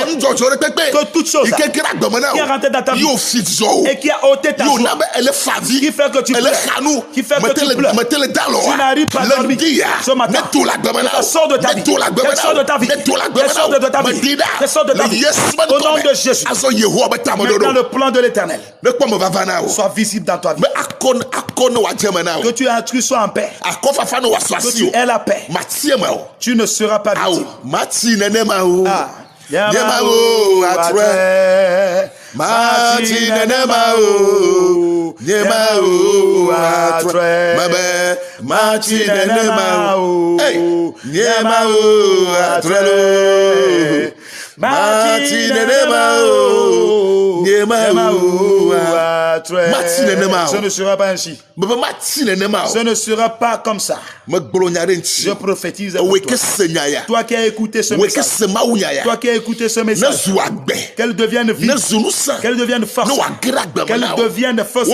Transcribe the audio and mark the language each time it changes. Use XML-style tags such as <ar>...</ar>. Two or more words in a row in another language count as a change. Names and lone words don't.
<fr>Que toute chose qui est rentrée dans ta vie et qui a ôté ta joie, qui fait que tu pleures, qui fait que tu pleures, tu n'arrives pas à dormir ce matin, qu'elle sort de ta vie, qu'elle sort de ta vie, qu'elle sort de ta vie, qu'elle sort de ta vie, au nom de Jésus. Maintenant le plan de l'Éternel soit visible dans ta vie, que tu sois en paix, que tu aies la paix, tu ne seras pas victime. Yemao atre Mati nemao Yemao atre Mabe Mati nemao Yemao atre Mati nemao Yemao atre. Ce ne sera pas ainsi. Ce ne sera pas comme ça. Je prophétise pour toi. Toi qui as écouté ce message. Toi qui as écouté ce message. Qu'elle devienne vive. Qu'elle devienne force. Qu'elle devienne force.</fr>